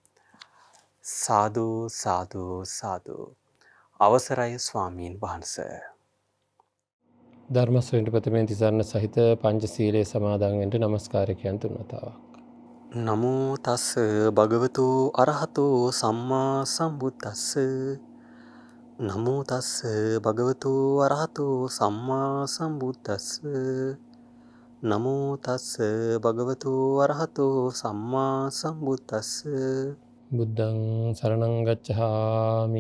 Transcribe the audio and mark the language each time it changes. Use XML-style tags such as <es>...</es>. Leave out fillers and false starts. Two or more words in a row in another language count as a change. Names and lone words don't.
<si>සාදු සාදු සාදු. අවසරයි ස්වාමීන් වහන්සේ. ධර්ම ශ්‍රේණි ප්‍රථමයෙන් තිසරණ සහිත පංචශීලයේ සමාදන් වෙන්න නමස්කාරය කියන තුන්වතාවක්.</si> <pi>නමෝ තස් භගවතු අරහතු සම්මා සම්බුද්දස්ස. නමෝ තස් භගවතු අරහතු සම්මා සම්බුද්දස්ස. නමෝ තස් භගවතු අරහතු සම්මා සම්බුද්දස්ස. බුද්ධං සරණං ගච්ඡාමි.</pi>